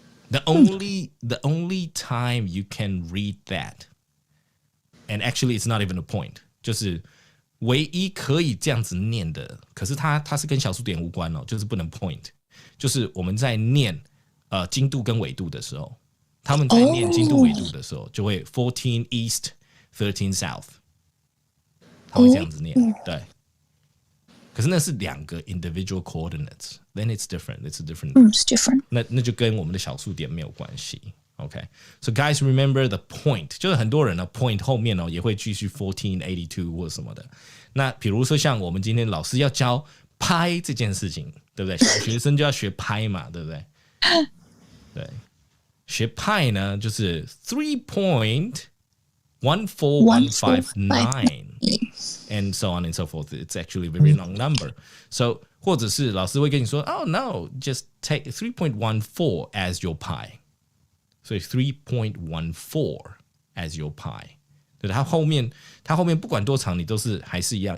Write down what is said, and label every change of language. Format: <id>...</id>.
<en>The only time you can read that, and actually it's not even a point,</en> <zh>就是唯一可以这样子念的，可是它是跟小数点无关哦，就是不能 point， 就是我们在念经度跟纬度的时候，他们在念经度纬度的时候，就会</zh> <en>14 east, 13 south，</en> <zh>他会这样子念，对。可是那是两个</zh> <en>individual coordinates, then it's different. It's a different. It's different.</en> <zh>那就跟我们的小数点没有关系。</zh> <en>Okay, so guys, remember the point.</en> <zh>就是很多人呢 point 后面也会继续1482或什么的。那比如说像我们今天老师要教拍这件事情，对不对？小学生就要学拍嘛，对不对？对，学拍呢就是 3.14159。</zh> <en>And so on and so forth. It's actually a very long number. So</en> <zh>或者是老师会跟你说</zh> <en>Oh no, just take 3.14 as your pi. So 3.14 as your pi.</en> <zh>对，它后面不管多长，你都是还是一样。</zh>